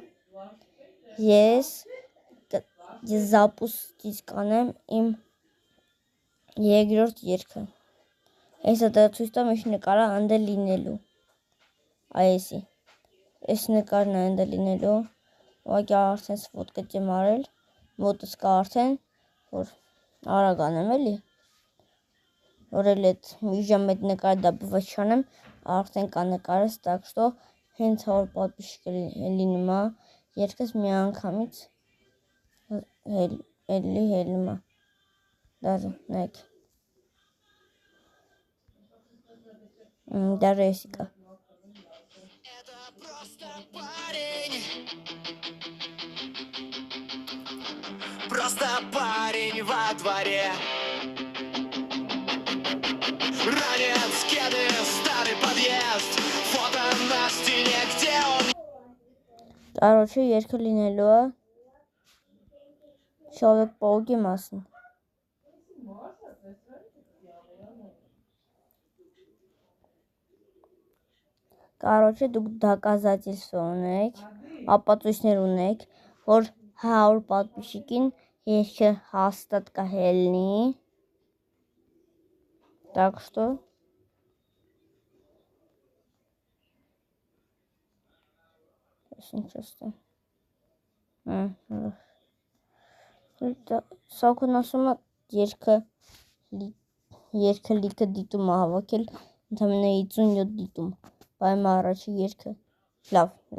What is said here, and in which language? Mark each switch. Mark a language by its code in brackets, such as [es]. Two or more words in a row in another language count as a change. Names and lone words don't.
[hy] ես զապուստից կանեմ իմ երկրորդ երգը, ես դա ցույց տամ ինչ նկարա անդե լինելու, այսի, այս նկարն է անդե լինելու, ուղղակի արդեն ֆոտկետ եմ արել, մոտս կա արդեն, որ արագ անեմ էլի, որ էլ այդ մի ժամ այդ նկարը դա բվաց չանեմ, արդեն կա նկարս, [ru] так что [hy] հենց 100 պատպիշիկ լինում է, երգս մի անգամից էլի հելնում է, դարը, նայք, դարը եսի կա, [ru] Просто парень во дворе. Ранец, кеды, старый подъезд. Фото на стене, где он. Короче, [hy] երգը լինելու է Человек պողի մասին, Короче, դուք դակազատիլսո ունեք, ապացույցներ ունեք, որ 100 պատպիշիկին երգը հաստատ կհելնի, [ru] так что [hy] Սակուն ասում է երգը լիքը դիտում է հավաքել, ընդամենը 57 դիտում, բայց առաջի երգը լավ,